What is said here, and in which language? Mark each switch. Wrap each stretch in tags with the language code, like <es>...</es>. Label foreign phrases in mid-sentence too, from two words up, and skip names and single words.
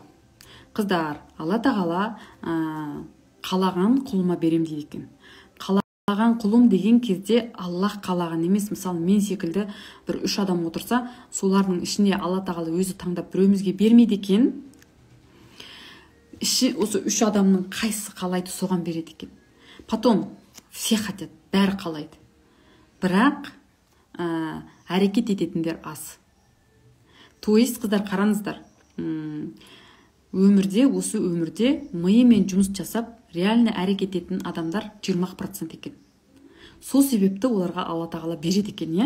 <kk>Қыздар, Алла тағала қалаған құлыма берем дейді екен. Қалаған құлым деген кезде Аллах қалаған емес. Мысалы, мен секілді бір 3 адам отырса, солардың ішіне Алла тағала өзі таңдап біреумізге бермейді екен. Осы 3 адамның қайсысы қалайды, соған береді екен.</kk> <ru>Потом все хотят,</ru> <kk>бәрі қалайды. Бірақ әрекет ететіндер аз.</kk> <ru>То есть,</ru> <kk>қыздар, қараңыздар, осы өмірде миымен жұмыс жасап, реально әрекет ететін адамдар 20% екен. Сол себепті оларға Алла тағала береді екен, иә?</kk>